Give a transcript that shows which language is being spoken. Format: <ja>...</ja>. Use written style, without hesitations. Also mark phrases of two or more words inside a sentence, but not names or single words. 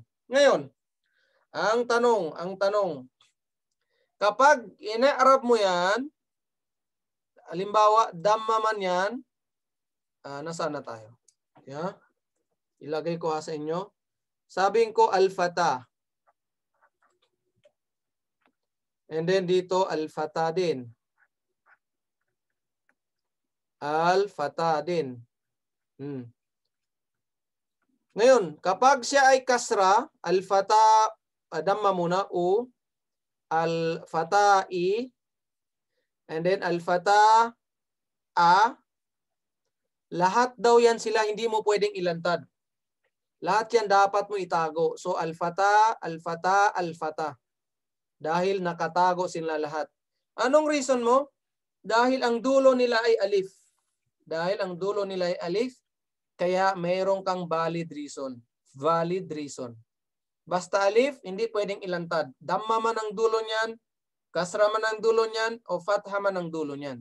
<tl>Ngayon, ang tanong, kapag ina-arab mo yan, halimbawa, damma man yan, nasaan na tayo? Yeah? Ilagay ko sa inyo. Sabihin ko al-fata.</tl> <en>And then</en> <tl>dito al-fata din. Al-fata din. Ngayon, kapag siya ay kasra, al-fata, damma muna, u, al-fata, i,</tl> <en>and then</en> <tl>al-fata, a, lahat daw yan sila hindi mo pwedeng ilantad. Lahat yan dapat mo itago. So, al-fata, al-fata, al-fata. Dahil nakatago sila lahat. Anong reason mo? Dahil ang dulo nila ay alif. Dahil ang dulo nila ay alif, kaya mayroon kang</tl> <en>valid reason. Valid reason.</en> <tl>Basta alif, hindi pwedeng ilantad. Damma man ang dulo niyan, kasra man ang dulo niyan, o fatha man ang dulo niyan.</tl>